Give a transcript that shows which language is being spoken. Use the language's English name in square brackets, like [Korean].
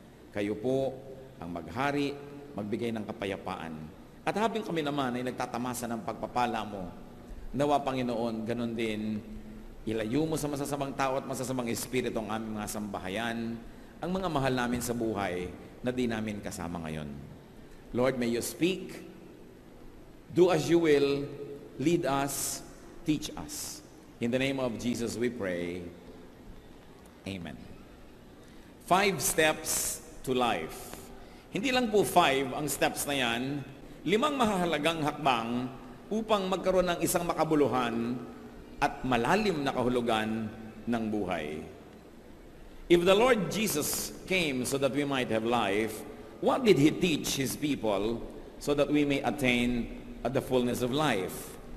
[Filipino] Kayo po ang maghari, magbigay ng kapayapaan. At habang kami naman ay nagtatamasa ng pagpapala mo, nawa, Panginoon, ganun din, ilayo mo sa masasamang tao at masasamang espiritu ang aming mga sambahayan, ang mga mahal namin sa buhay na di namin kasama ngayon. [English] Lord, may you speak, do as you will, lead us, teach us. In the name of Jesus we pray. Amen. 5 steps to life. [Filipino] Hindi lang po 5 ang steps na yan, 5 mahahalagang hakbang upang magkaroon ng isang makabuluhan at malalim na kahulugan ng buhay. [English] If the Lord Jesus came so that we might have life, what did He teach His people so that we may attain the fullness of life?